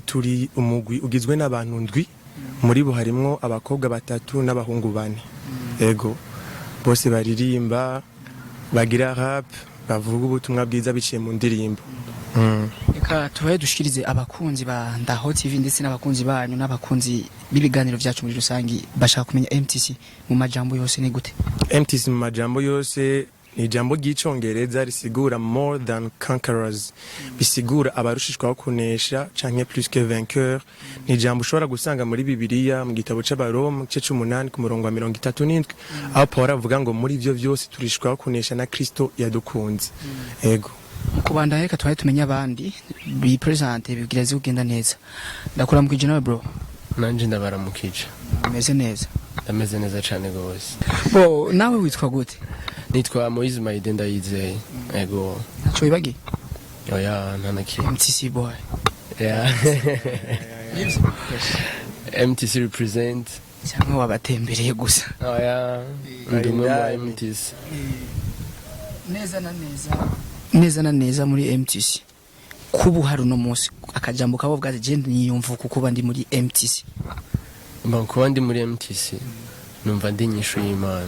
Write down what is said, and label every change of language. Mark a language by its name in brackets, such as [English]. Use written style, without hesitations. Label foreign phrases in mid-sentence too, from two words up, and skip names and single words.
[Rundi] turi umugwi ugizwe n'abantu ndwi muri bo harimo abakobwa batatu n'abahungu bane yego bose baririmba bagira rap bavuga ubutumwa bwiza biciye mu ndirimbo reka tubaye dushikirize abakunzi ba Ndaho TV ndetse n'abakunzi banyu n'abakunzi b'ibiganiro byacu muri rusangi bashaka kumenya MTC mu majambo yose ni gute MTC mu majambo yose ni ijambo ry'icongereza risigura [English] more than conquerors [Rundi] bisigura abarushishwa kunesha canke [French] plus que vainqueur [Rundi] ni ijambo ushobora gusanga muri Bibiliya mu gitabo c'Abaroma cyo 8 ku murongo wa 37 aho Paulo avuga ngo muri ivyo vyose turishwa kunesha na Kristo yadukunze ego kubanda reka twaye tumenya abandi bi presente bigira zigenda neza ndakora mu kijana bro nanje ndabaramukije meze neza [Kinyarwanda] ameze neza cyane gose [Rundi] bo nawe witwa gute nitwa Moise Maide ndayizeye ego cyo ibagi oya ntanaki MTC boy [English] yeah MTC represent [Kinyarwanda] cyangwa wabatembereye gusa [Rundi] oya ndumwe mu MTC neza na neza muri MTC kubu hari no munsi akajambo kabo bwaje je niyumva kuko ndi muri MTC kuba ndi muri MTC numva ndi nyishu y'Imana